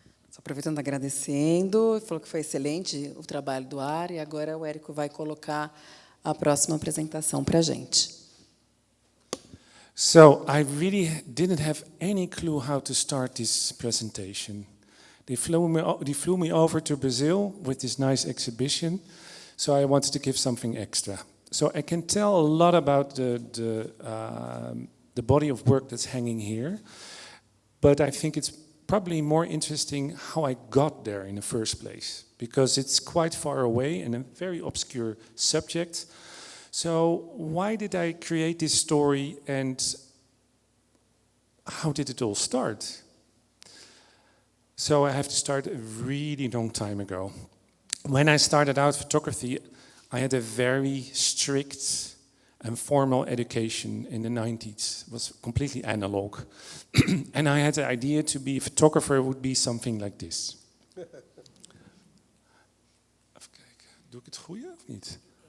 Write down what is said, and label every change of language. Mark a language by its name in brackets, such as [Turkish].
[Portuguese] Só aproveitando, agradecendo, falou que foi excelente o trabalho do Ar, e agora o Érico vai colocar a próxima apresentação para a gente. [English] So, I really didn't have any clue how to start this presentation. They flew me over to Brazil with this nice exhibition. So I wanted to give something extra. So I can tell a lot about the body of work that's hanging here, but I think it's probably more interesting how I got there in the first place, because it's quite far away and a very obscure subject. So why did I create this story, and how did it all start? So I have to start a really long time ago. When I started out photography, I had a very strict and formal education in the 90s. It was completely analog. And I had the idea to be a photographer would be something like this. [Dutch] Even kijken, doe ik het goede of niet?